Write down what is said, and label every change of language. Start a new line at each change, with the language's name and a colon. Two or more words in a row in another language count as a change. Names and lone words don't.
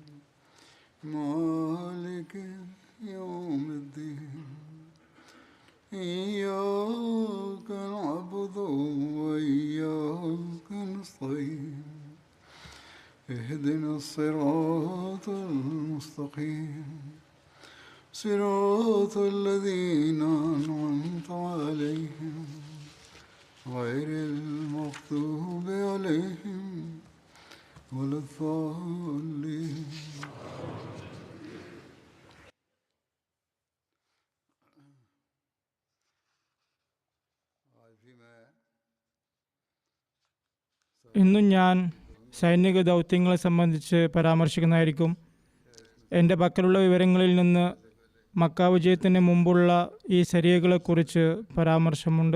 Arabic: مالك يوم الدين إياك نعبد وإياك نستعين اهدنا الصراط المستقيم صراط الذين أنعمت عليهم غير المغضوب عليهم ولا الضالين.
Malayalam: ഇന്നും ഞാൻ സൈനിക ദൗത്യങ്ങളെ സംബന്ധിച്ച് പരാമർശിക്കുന്നതായിരിക്കും. എൻ്റെ പക്കലുള്ള വിവരങ്ങളിൽ നിന്ന് മക്ക വിജയത്തിന് മുമ്പുള്ള ഈ സരിയകളെക്കുറിച്ച് പരാമർശമുണ്ട്.